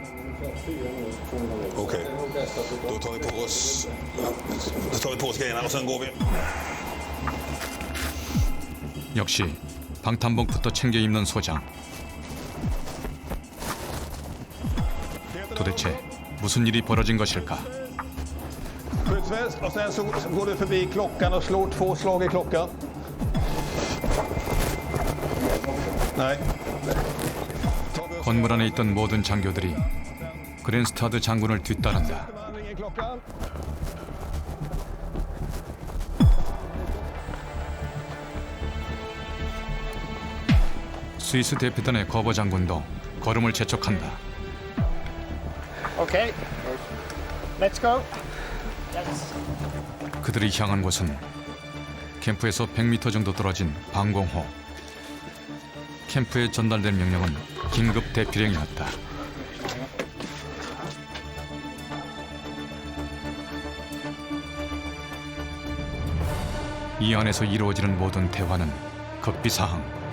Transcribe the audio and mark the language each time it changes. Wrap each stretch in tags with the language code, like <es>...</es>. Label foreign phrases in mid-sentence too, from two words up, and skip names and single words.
<sv>Okej, då tar vi på oss grejerna och sen går vi.</sv> <ko>역시 방탄복부터 챙겨 입는 소장. 도대체 무슨 일이 벌어진 것일까?</ko> <sv>Skyddsväst och sen så går du förbi klockan och slår 2 slag i klockan. Nej.</sv> <ko>건물 안에 있던 모든 장교들이 그랜스타드 장군을 뒤따른다. 스위스 대표단의 거버 장군도 걸음을 재촉한다.</ko> <en>Okay, let's go. Yes.</en> <ko>그들이 향한 곳은 캠프에서 100m 정도 떨어진 방공호. 캠프에 전달된 명령은 긴급 대피령이었다. 이 안에서 이루어지는 모든 대화는 극비사항.</ko>